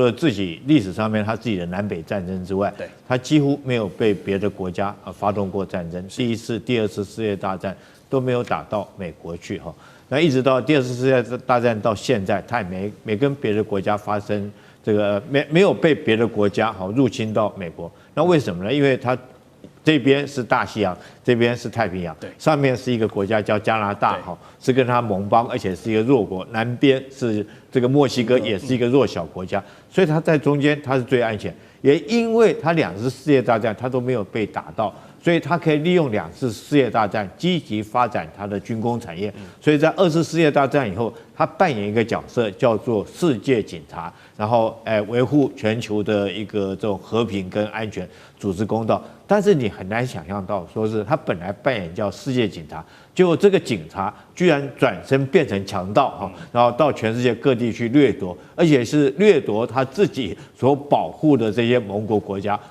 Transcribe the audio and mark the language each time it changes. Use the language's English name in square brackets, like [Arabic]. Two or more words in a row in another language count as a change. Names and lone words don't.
[Chinese] 了自己歷史上面它自己的南北戰爭之外，它幾乎沒有被別的國家發動過戰爭，第1次、第2次世界大戰都沒有打到美國去哈，那一直到第2次世界大戰到現在，它也沒跟別的國家發生這個沒有被別的國家入侵到美國，那為什麼呢？因為它這邊是大西洋，這邊是太平洋，上面是一個國家叫加拿大，是跟它盟邦，而且是一個弱國。南邊是這個墨西哥，也是一個弱小國家，所以它在中間它是最安全。也因為它2次世界大戰它都沒有被打到，所以它可以利用2次世界大戰積極發展它的軍工產業。所以在2次世界大戰以後，它扮演一個角色叫做世界警察，然後維護全球的一個這種和平跟安全，主持公道。但是你很難想象到，說是他本來扮演叫世界警察，結果這個警察居然轉身變成強盜哈，然後到全世界各地去掠夺，而且是掠夺他自己所保護的這些盟國國家。